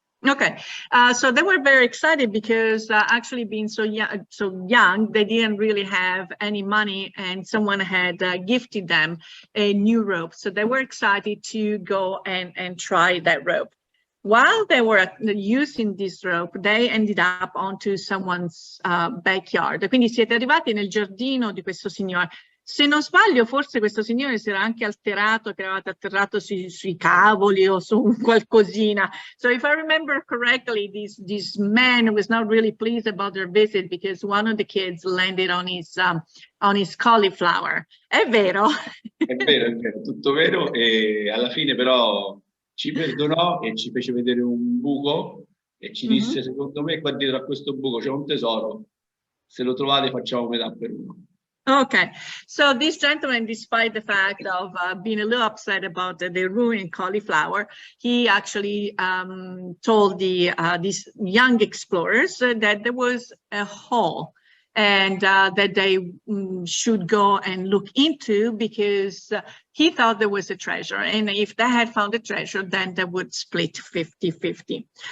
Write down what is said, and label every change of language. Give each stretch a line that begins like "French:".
English: Okay, so they were very excited because actually being so young, they didn't really have any money, and someone had gifted them a new rope. So they were excited to go and try that rope. While they were using this rope, they ended up onto someone's backyard.
Italian: Quindi siete arrivati nel giardino di questo signore. Se non sbaglio, forse questo signore si era anche alterato, che eravate atterrato sui cavoli o su qualcosina.
English: So if I remember correctly, this man was not really pleased about their visit because one of the kids landed on his cauliflower.
Italian: È vero? È vero, tutto vero. E alla fine però ci perdonò e ci fece vedere un buco e ci disse, secondo me qua dietro a questo buco c'è un tesoro, se lo trovate facciamo metà per uno.
English: Okay, so this gentleman, despite the fact of being a little upset about the ruined cauliflower, he actually told these young explorers that there was a hole and that they should go and look into, because he thought there was a treasure, and if they had found a treasure, then they would split 50-50.